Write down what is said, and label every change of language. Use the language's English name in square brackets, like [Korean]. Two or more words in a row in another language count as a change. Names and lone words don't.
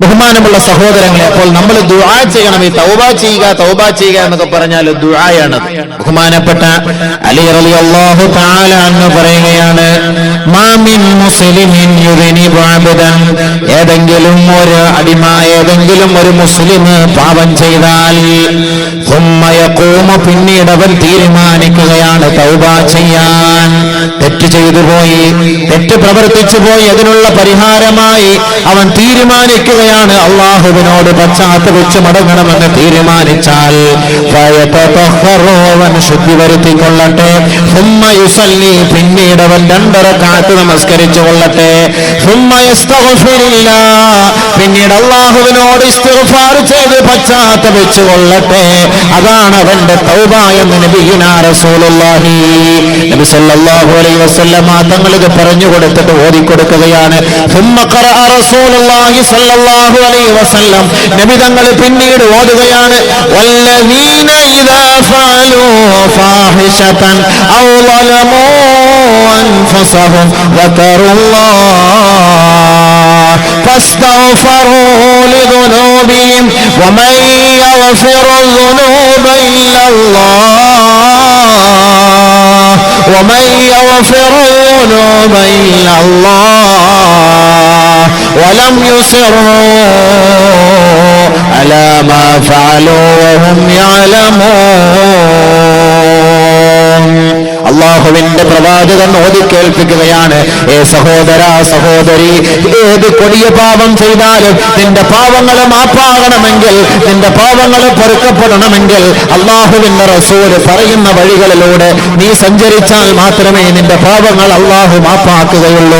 [Malayalam] ബഹുമാനമുള്ള സഹോദരങ്ങളെ, അപ്പോൾ നമ്മൾ ദുആ ചെയ്യണം. ഈ തൗബ ചെയ്യുക എന്നൊക്കെ പറഞ്ഞാൽ ദുആയാണ്. ബഹുമാനപ്പെട്ട അലി [Arabic] رضي الله تعالى عنه [Malayalam] പറയുകയാണ്, [Arabic] ما من مسلم يذنب عبدا, [Malayalam] ഏതെങ്കിലും ഒരു അടിമ, ഏതെങ്കിലും ഒരു മുസ്ലിം പാപം ചെയ്താൽ [Arabic] ثم يقوم, [Malayalam] പിന്നീട് അവൻ തീരുമാനിക്കുകയാണ് തൗബ ചെയ്യാൻ. തെറ്റ് ചെയ്തു പോയി, തെറ്റ് പ്രവർത്തിച്ചു പോയി, അതിനുള്ള പരിഹാരമായി അവൻ തീരുമാനിക്കുകയാണ് അള്ളാഹുവിനോട് പശ്ചാത്തപിച്ച് മടങ്ങണമെന്ന് തീരുമാനിച്ചാൽ അവൻ ശുദ്ധി വരുത്തിക്കൊള്ളട്ടെ. [Arabic] ثم يصلي, [Malayalam] പിന്നീട് അവൻ 2 റക്അത്ത് നമസ്കരിച്ചു കൊള്ളട്ടെ. [Arabic] ثم يستغفر الله, [Malayalam] പിന്നീട് അള്ളാഹുവിനോട് ഇസ്തിഗ്ഫാർ ചെയ്ത് പശ്ചാത്തപിച്ചു കൊള്ളട്ടെ. അതാണ് അവന്റെ തൗബ എന്ന് [Arabic] نبينا رسول الله [Malayalam] നബി [Arabic] صلى الله عليه وسلم [Malayalam] തങ്ങൾ ഇത് പറഞ്ഞു കൊടുത്തിട്ട് ഓതിക്കൊടുക്കുകയാണ്. [Arabic] ثم قرأ رسول الله صلى الله عليه وسلم, [Malayalam] നബി തങ്ങൾ പിന്നീട് ഓതുകയാണ്, [Arabic] والذين إذا فعلوا فاحشة أو ظلموا أنفسهم ذكروا الله فاستغفروا لذنوبهم ومن يغفر الذنوب إلا الله ومن يغفر الذنوب إلا الله ولم يصروا على ما فعلوا وهم يعلمون. [Malayalam] അള്ളാഹുവിന്റെ പ്രവാചകൻ ഓതിക്കേൽപ്പിക്കുകയാണ്, ഏ സഹോദര സഹോദരി, ഏത് കൊടിയ പാപം ചെയ്താലും നിന്റെ പാപങ്ങൾ മാപ്പാകണമെങ്കിൽ, നിന്റെ പാപങ്ങൾ പൊറുക്കപ്പെടണമെങ്കിൽ അള്ളാഹുവിന്റെ റസൂൽ പറയുന്ന വഴികളിലൂടെ നീ സഞ്ചരിച്ചാൽ മാത്രമേ നിന്റെ പാപങ്ങൾ അള്ളാഹു മാപ്പാക്കുകയുള്ളൂ.